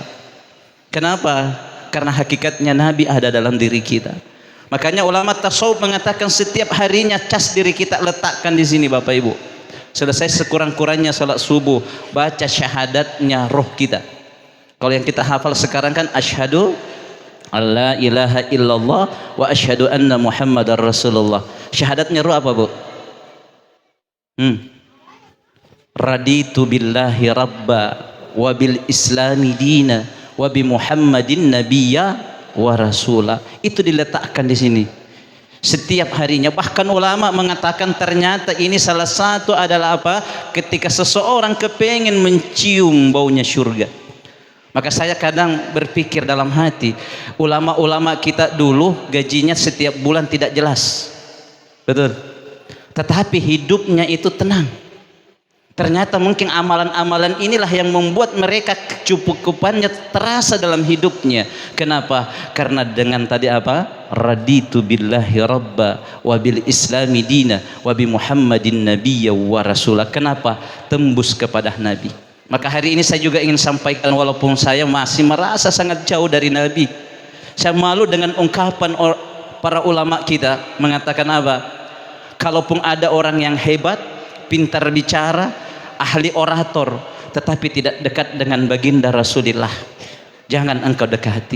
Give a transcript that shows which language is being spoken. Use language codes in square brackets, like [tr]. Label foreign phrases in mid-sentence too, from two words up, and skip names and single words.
[id] Kenapa? Karena hakikatnya Nabi ada dalam diri kita. Makanya ulama tasawuf mengatakan setiap harinya cas diri kita letakkan di sini Bapak Ibu. Selesai sekurang-kurangnya salat subuh, baca syahadatnya roh kita. Kalau yang kita hafal sekarang kan [ar] أشهد أن لا إله إلا الله وأشهد أن محمدا رسول الله. [id] Syahadatnya roh apa Bu? [ar] رضيت بالله ربا وبالإسلام دينا وبمحمد نبيا ورسولا. [id] Itu diletakkan di sini setiap harinya. Bahkan ulama mengatakan ternyata ini salah satu adalah apa? Ketika seseorang kepengen mencium baunya surga. Maka saya kadang berpikir dalam hati, ulama-ulama kita dulu gajinya setiap bulan tidak jelas. Betul. Tetapi hidupnya itu tenang. Ternyata mungkin amalan-amalan inilah yang membuat mereka kecukupannya terasa dalam hidupnya. Kenapa? Karena dengan tadi apa? [ar] رضيت بالله ربا وبالإسلام دينا وبمحمد نبيا ورسولا. [id] Kenapa? Tembus kepada Nabi. Maka hari ini saya juga ingin sampaikan, walaupun saya masih merasa sangat jauh dari Nabi, saya malu dengan ungkapan para ulama kita mengatakan apa? Kalaupun ada orang yang hebat, pintar bicara, ahli orator, tetapi tidak dekat dengan baginda Rasulullah, jangan engkau dekati.